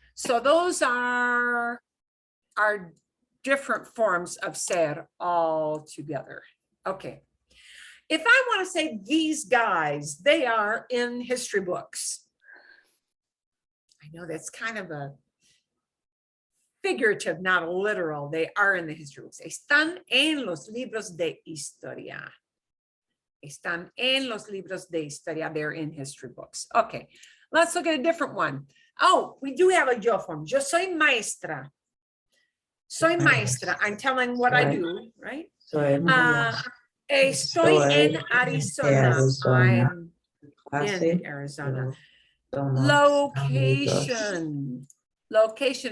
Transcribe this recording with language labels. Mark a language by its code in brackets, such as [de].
[en] So those are different forms of ser altogether. Okay. If I want to say these guys, they are in history books. I know that's kind of a figurative, not literal. They are in the history books. [es] Están en los libros de historia. Están en los libros de historia. [en] They're in history books. Okay, let's look at a different one. Oh, we do have a yo form. [es] Yo soy maestra. Soy maestra. [en] I'm telling what I do, right? [es] Estoy en Arizona. [en] I'm in Arizona. Location. Location.